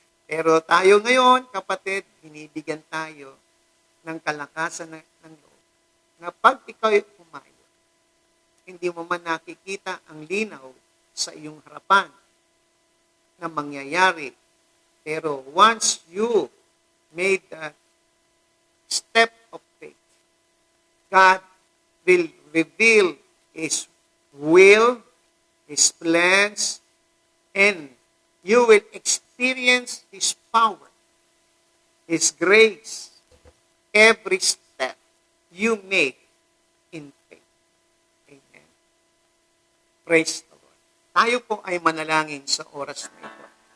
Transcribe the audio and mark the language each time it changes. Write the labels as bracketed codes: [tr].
[tl] Pero tayo ngayon, kapatid, binibigyan tayo ng kalakasan ng loob, na pag ikaw ay pumayo, hindi mo man nakikita ang linaw sa iyong harapan na mangyayari. [en] Pero once you made that step of faith, God will reveal His will, His plans, and you will experience His power, His grace, every step you make in faith. Amen. Praise the Lord. [tl] Tayo po ay manalangin sa oras na ito.